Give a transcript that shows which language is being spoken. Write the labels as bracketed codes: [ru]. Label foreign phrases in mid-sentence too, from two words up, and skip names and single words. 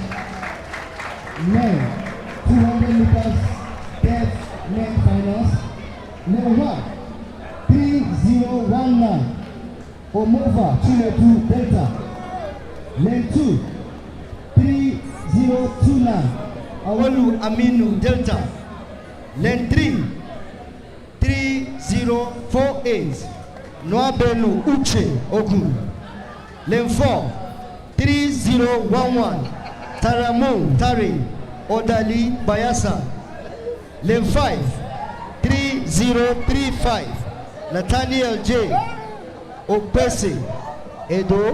[en] Men, 200 meters deaf men finals. Level 1, 3019, Omova, Chiletu, Delta. Lane 2, 3029, Olu Aminu Delta. Lane 3, 3048. Noabelu Uche Ogun. Lane 4, 3011. Taramu Tari Odali Bayasa. Lane 5, 3035. Nathaniel J. Opese Edo.